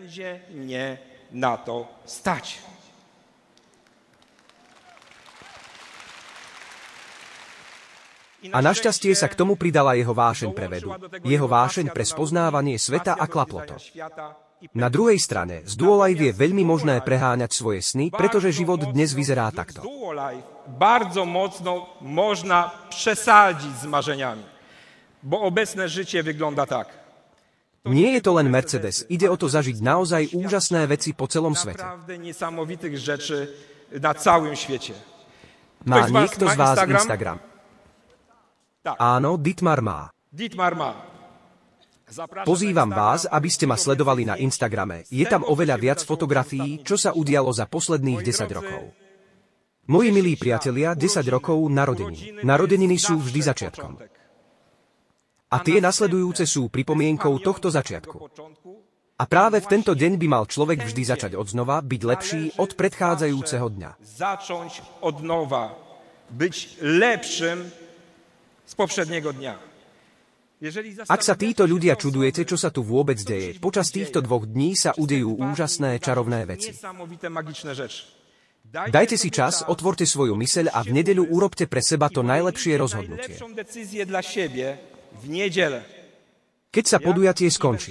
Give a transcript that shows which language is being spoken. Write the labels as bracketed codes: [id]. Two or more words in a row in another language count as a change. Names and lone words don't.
[sk] A našťastie sa k tomu pridala jeho vášeň pre vedu, jeho vášeň pre spoznávanie sveta a klaplo to. Na druhej strane, z dual-life je veľmi možné preháňať svoje sny, pretože život dnes vyzerá takto. [pl] Bardzo mocno można przesadzić z marzeniami, bo obecne życie wygląda tak. [sk] Nie je to len Mercedes, ide o to zažiť naozaj úžasné veci po celom svete. [pl] Naprawdę niesamowitych rzeczy na całym świecie. [sk] Má niekto z vás Instagram? Áno, Dietmar má. Pozývam vás, aby ste ma sledovali na Instagrame. Je tam oveľa viac fotografií, čo sa udialo za posledných 10 rokov. Moji milí priatelia, 10 rokov narodeniny. Narodeniny sú vždy začiatkom. A tie nasledujúce sú pripomienkou tohto začiatku. A práve v tento deň by mal človek vždy začať odznova, byť lepší od predchádzajúceho dňa. [pl] Zacząć od nowa, być lepszym z poprzedniego dnia. [sk] Ak sa títo ľudia čudujete, čo sa tu vôbec deje, počas týchto 2 dní sa udejú úžasné, čarovné veci. Dajte si čas, otvorte svoju myseľ a v nedeľu urobte pre seba to najlepšie rozhodnutie. Keď sa podujatie skončí.